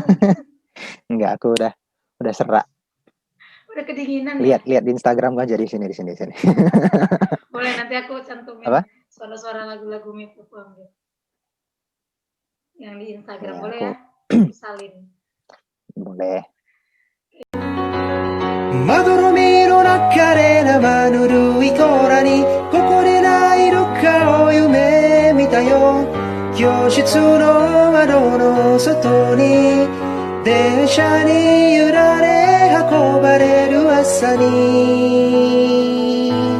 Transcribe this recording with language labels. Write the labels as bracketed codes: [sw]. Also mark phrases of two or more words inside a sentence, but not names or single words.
[id] Enggak, aku udah serak. Udah kedinginan ya? Lihat di Instagram gua jadi di sini. Boleh nanti aku cantumin Apa? suara-suara lagu-lagu Mifupam gitu. Yang di Instagram Ya, boleh ya? aku Salin. boleh. [ja] まどろみの中で生ぬるい空にここでないどっかを夢見たよ教室の窓の外に電車に揺られ運ばれる朝に、